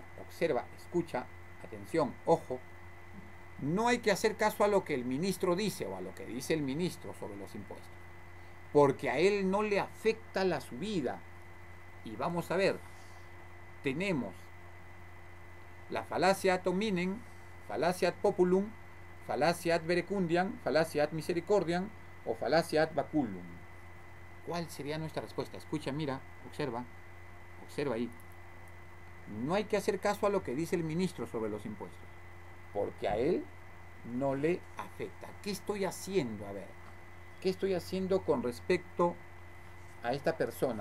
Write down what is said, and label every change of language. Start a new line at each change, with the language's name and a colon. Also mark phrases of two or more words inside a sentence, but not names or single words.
Spanish: Observa, escucha, atención, ojo. No hay que hacer caso a lo que el ministro dice o a lo que dice el ministro sobre los impuestos, porque a él no le afecta la subida. Y vamos a ver, tenemos la falacia
Latin: ad hominem,
Spanish: falacia
Latin: ad populum,
Spanish: falacia
Latin: ad verecundiam,
Spanish: falacia
Latin: ad misericordiam
Spanish: o falacia
Latin: ad baculum.
Spanish: ¿Cuál sería nuestra respuesta? Escucha, mira, observa ahí. No hay que hacer caso a lo que dice el ministro sobre los impuestos, porque a él no le afecta. ¿Qué estoy haciendo? A ver, ¿qué estoy haciendo con respecto a esta persona?